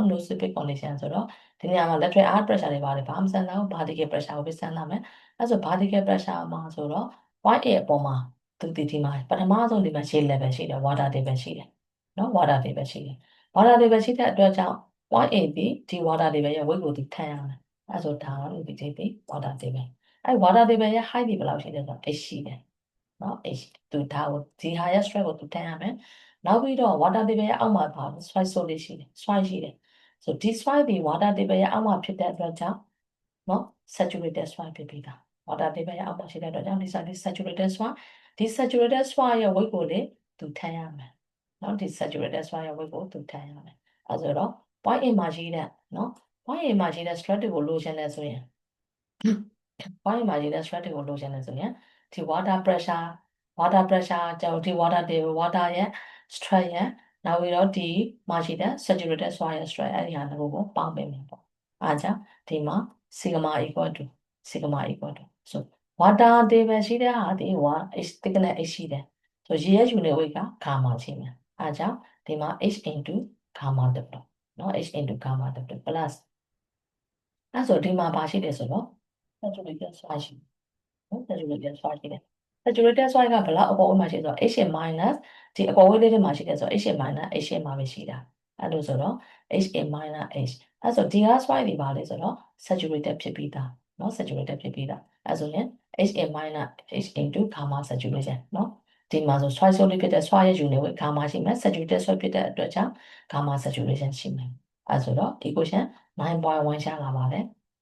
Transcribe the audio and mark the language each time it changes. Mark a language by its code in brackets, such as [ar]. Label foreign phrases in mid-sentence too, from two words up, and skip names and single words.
[en] no civic condition [my] ဆိုတော့ဒီနေရာမှာ [en] lateral arc pressure [my] တွေပါတယ်ဘာမှမစဉ်းစားဘူး [en] vertical pressure [my] ကိုပဲစဉ်းစားမယ်အဲ့ဆို [en] vertical pressure [my] မှာဆိုတော့ [en] point A [my] အပေါ်မှာသူဒီမှာပထမဆုံးဒီမှာ [en] shade level [my] ရှိတယ် [en] water table [my] ရှိတယ်နော် [en] water table [my] ရှိတယ် [en] water table [my] ရှိတဲ့အတွက် ကြောင့် [en] point A [my] ဒီ [en] water table [my] ရဲ့ weight ကိုဒီထမ်းရမယ်အဲ့ဆိုဒါကဒီ [en] water table [my] အဲ့ [en] water table [my] ရဲ့ height ဒီဘယ်လောက်ရှိလဲဆိုတော့ h ရှိတယ်နော် h သူဒါကိုဒီဟာရဲ့ stress ကိုသူထမ်းရ မယ်နောက်ပြီးတော့ [en] water table [my] ရဲ့အောက်မှာပါ soil ဆိုလေးရှိတယ် soil ရှိတယ်ဆိုဒီ soil ဒီ [en] water table [my] ရဲ့အောက်မှာဖြစ်တဲ့အတွက်ကြောင့်နော် [en] saturated soil [my] ဖြစ် ပြီးသား [en] water table [my] ရဲ့အောက်မှာရှိတဲ့အတွက်ကြောင့်ဒီ [en] saturated soil [my] ဒီ [en] saturated soil [my] ရဲ့ weight ကိုလေသူထမ်းရမယ်နော်ဒီ [en] saturated soil [my] ရဲ့ weight ကိုသူထမ်းရမယ်အဲဆိုတော့ [en] point A [my] မှာရှိတဲ့နော် [en] point A [my] မှာရှိတဲ့ stress တွေကိုလိုချင်တယ်ဆိုရင် [en] point A [my] မှာရှိတဲ့ stress တွေကိုလိုချင်တယ်ဆိုရင်ဒီ [en] water pressure [my] ကြောင့်ဒီ [en] water table water [my] ရဲ့ stress ရဲ့နောက်ပြီးတော့ဒီမှာရှိတဲ့ [en] saturated soil [my] ရဲ့ stress အဲ့ဒီဟာတွေကိုပေါင်းပေးမယ်ပေါ့အားကြောင့်ဒီမှာ [en] sigma equal to so water table [my] ရှိတဲ့ဟာဒီ [en] h thickness h [my] ရှိတယ်ဆိုရေရဲ့ [en] unit weight [my] က gamma ရှိမယ်အားကြောင့်ဒီမှာ [en] h into gamma [my] တက်တော့နော် [en] h into [my] gamma တက် plus အဲ့ဆိုဒီမှာဘာရှိတယ်ဆိုတော့ [en] saturated soil [my] ရှိနော် [en] saturated soil [my] ရှိတယ် [en] saturated soil [my] ကဘယ်လောက်အပေါ်ဝ မှာရှိဆိုတော့ [en] h minus [my] ဒီအပေါ်ဝလေးတွေမှာရှိတယ်ဆိုတော့ [en] h minus h [my] မှာပဲရှိတာအဲ့လိုဆိုတော့ [en] h minus h [my] အဲ့ဆိုဒီက soil တွေပါလေဆိုတော့ saturated ဖြစ်ပြီးသားနော် saturated ဖြစ်ပြီးသားအဲ့ဆိုရင် [en] h minus h into gamma saturation [my] နော်ဒီမှာဆို soil ဆိုလေးဖြစ်တဲ့ soil ရဲ့ [en] unit weight gamma [my] ရှိမယ် [en] saturated soil [my] ဖြစ်တဲ့အတွက်ကြောင့် [en] gamma saturation [my] ရှိမယ်အဲ့ဆိုတော့ equation 9.1 ရှာလာပါတယ်